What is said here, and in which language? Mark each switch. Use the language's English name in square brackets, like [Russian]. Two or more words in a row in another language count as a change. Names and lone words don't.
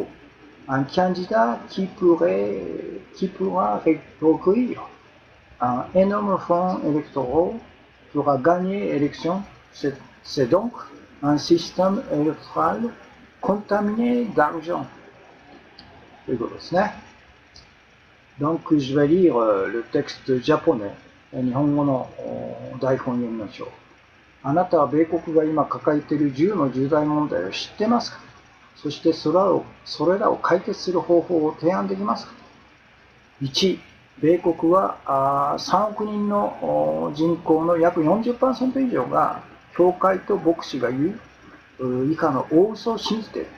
[French] Un candidat qui pourra recueillir un énorme fonds électoraux pourra gagner l'élection. C'est donc un système électoral contaminé d'argent. Donc, je vais lire le texte japonais. [Japanese] 日本語の台本を読みましょう。あなたは米国が今抱えている10の重大問題を知ってますか？そしてそれらを解決する方法を提案できますか？ 1、米国は3億人の人口の約 40% 以上が教会と牧師が言う以下の大嘘を信じている。